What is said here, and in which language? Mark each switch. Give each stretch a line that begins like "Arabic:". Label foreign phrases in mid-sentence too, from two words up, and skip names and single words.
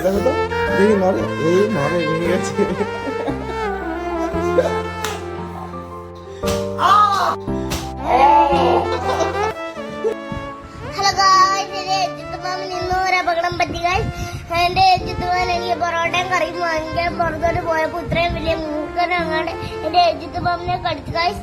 Bangla: দেখো তো, দেখি নড়ে, এই নড়ে, ভেঙে গেছে।
English: Hello guys,
Malayalam: എന്റെ എജിത്തുമാമൻ ഇന്നൊരു അപകടം പറ്റി ഗായ്സ്. എന്റെ എജിത്തുമാൻ എനിക്ക് പൊറോട്ടയും കറിയും വാങ്ങിക്കാൻ പുറത്തോട്ട് പോയപ്പോ ഇത്രയും വലിയ മൂക്കനങ്ങാണ്ട് എന്റെ എജിത്തുമാമനെ കടിച്ചു ഗായ്സ്.